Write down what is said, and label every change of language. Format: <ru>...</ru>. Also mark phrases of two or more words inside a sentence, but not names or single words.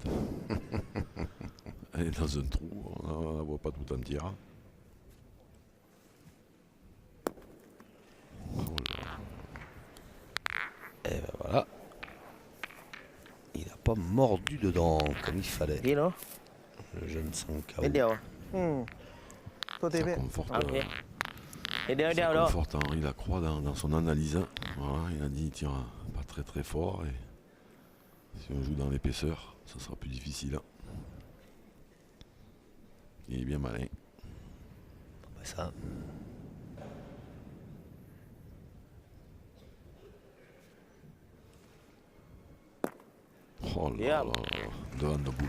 <fr>Elle est dans un trou, on la voit pas tout entière. Oh là. Et ben voilà. Il n'a pas mordu dedans comme il fallait.</fr> <th>ดีเนาะ</th> <fr>Le jeune Sankao.</fr> <th>นิดเดียว อืมตัวที</th> <fr>Ça</fr> <th>พี่</th> <fr>conforte,</fr> <th>โอเคนิดเดียวนิดเดียว</th> <fr>ça</fr> <th>เนาะ</th> <fr>conforte Henri Lacroix dans son analyse. Voilà, il a dit il tire pas très très fort et si on joue dans l'épaisseur, ça sera plus difficile. Il est bien malin. ça. Oh là là, devant debout là.</fr>